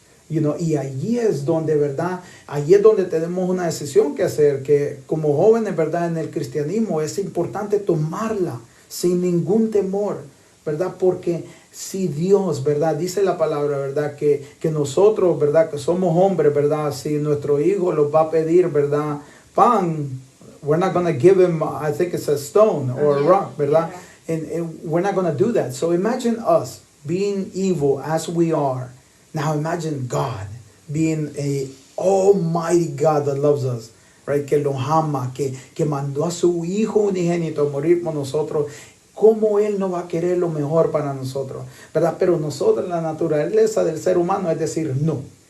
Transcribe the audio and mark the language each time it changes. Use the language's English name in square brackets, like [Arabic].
[Spanish] Y allí es donde, ¿verdad? Allí es donde tenemos una decisión que hacer, que como jóvenes, ¿verdad? En el cristianismo es importante tomarla sin ningún temor, ¿verdad? Porque si Dios, ¿verdad? Dice la palabra, ¿verdad? Que nosotros, ¿verdad? Que somos hombres, ¿verdad? Si nuestro hijo los va a pedir, ¿verdad? [English] Pan, we're not going to give him, I think it's a stone or a rock, ¿verdad? And we're not going to do that. So imagine us being evil as we are. Now imagine God being a almighty God that loves us, right? [Spanish] Que lo ama, que mandó a su Hijo unigénito a morir por nosotros. ¿Cómo Él no va a querer lo mejor para nosotros? ¿Verdad? Pero nosotros, la naturaleza del ser humano es decir, no.